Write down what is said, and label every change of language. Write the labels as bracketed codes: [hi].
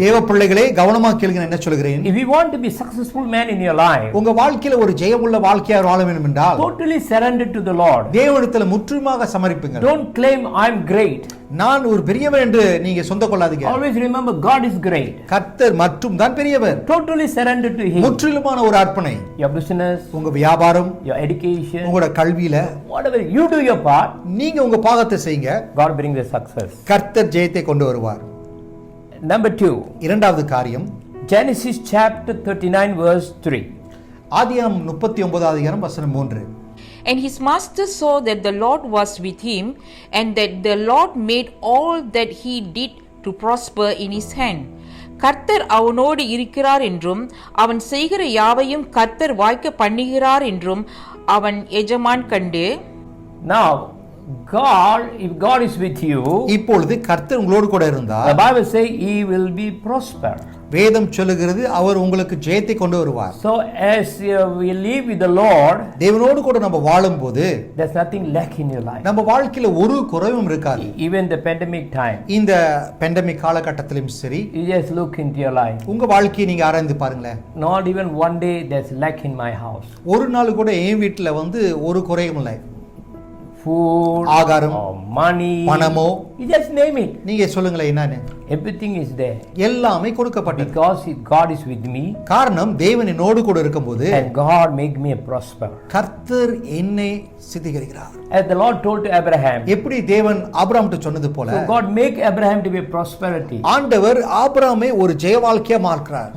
[ta] தேவ பிள்ளைகளே கவனமாக கேளுங்க என்ன சொல்கிறேன். [en] If you want to be successful man in your life, [ta] உங்க வாழ்க்கையில ஒரு ஜெயமுள்ள வாழ்க்கையா வாழ வேண்டும் என்றால் [en] totally surrender to the Lord. [ta] தேவனிடத்துல முற்றுமாக சமர்ப்பிங்க. [en] Don't claim I'm great. [ta] நான் ஒரு பெரியவர் என்று நீங்க சொந்த கொள்ளாதீங்க. [en] Always remember God is great. [ta] கர்த்தர் மட்டும் தான் பெரியவர். [en] Totally surrender to Him. [ta] முற்றிலுமான ஒரு அர்ப்பணை. [en] Your business, [ta] உங்க வியாபாரம், [en] your education, [ta] உங்களோட கல்வியில [en] whatever you do your part, [ta] நீங்க உங்க பாகத்தை செய்யுங்க. [en] God brings the success. [ta] கர்த்தர் ஜெயத்தை கொண்டு வருவார். [en] Number 2, [ta] இரண்டாவது காரியம் [en] Genesis chapter 39 verse 3. [ta] ஆதியாகமம் 39வது அதிகாரம் வசனம் 3. [en] And his master saw that the Lord was with him, and that the Lord made all that he did to prosper in his hand. [ta] கர்த்தர் அவனோடு இருக்கிறார் என்றும் அவன் செய்கிற யாவையும் கர்த்தர் வாய்க்க பண்ணுகிறார் என்றும் அவன் எஜமான் கண்டு. [en] Now, if God is with you, [ta] இப்பொழுது கர்த்தர் உங்களோடு கூட [en] the [ta] இருந்தார். [en] Bible says He will be prosper. [ta] வேதம் சொல்லுகிறது அவர் உங்களுக்கு ஜெயத்தை கொண்டு வருவார். [en] So as we live with the Lord, [ta] தேவனோடு கூட நம்ம வாழும்போது [en] there's nothing lack in your life. [ta] நம்ம வாழ்க்கையில ஒரு குறைவும் இருக்காது. [en] Even the pandemic time, [ta] இந்த பெண்டமிக் காலகட்டத்திலும் சரி [en] you just look into your life. [ta] உங்க வாழ்க்கையை நீங்க ஆராய்ந்து பாருங்களேன். [en] Not even one day there's lack in my house. [ta] ஒரு நாள் கூட என் வீட்டுல வந்து ஒரு குறையும் இல்லை. [en] Food, [ta] ஆகாரம், [en] or money, [ta] பணமோ [en] You just name it. [ta] நீங்க சொல்லுங்களேன் என்னன்னு. [en] Everything is there. [ta] எல்லாமே கொடுக்கப்பட்டது. [en] Because God is with me. [ta] காரணம் தேவன் என்னோடு கூட இருக்கும்போது [en] And God make me a prosper. [ta] கர்த்தர் என்னை சித்திகரிக்கிறார். [en] As the Lord told to Abraham. [ta] எப்படி தேவன் ஆபிரகாம்கிட்ட சொன்னது போல. [en] So God make Abraham to be a prosperity. [ta] ஆண்டவர் ஆபிரகாமை ஒரு ஜெய வாழ்க்கையா மாற்றுறார்.